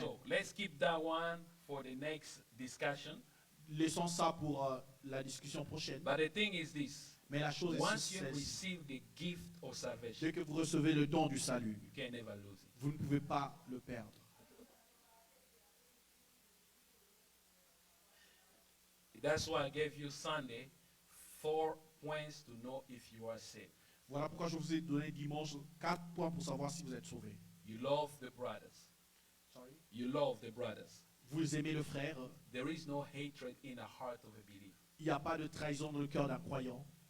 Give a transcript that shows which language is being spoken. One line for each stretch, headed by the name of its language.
English: So let's keep that one for the next discussion.
French: Laissons ça pour la discussion prochaine.
English: But the thing is this.
French: Mais la chose est
English: Once you
French: celle-ci.
English: receive the gift of salvation,
French: Dès que vous recevez le don du salut,
English: you can never lose it.
French: vous ne pouvez pas le perdre.
English: That's why I gave you Sunday 4 points to know if you are saved.
French: Voilà pourquoi je vous ai donné dimanche 4 points pour savoir si vous êtes sauvés.
English: You love the brothers. Sorry. You love the brothers.
French: Vous aimez le frère.
English: There is no hatred in the heart of a believer.
French: Il n'y a pas de trahison dans le cœur d'un croyant,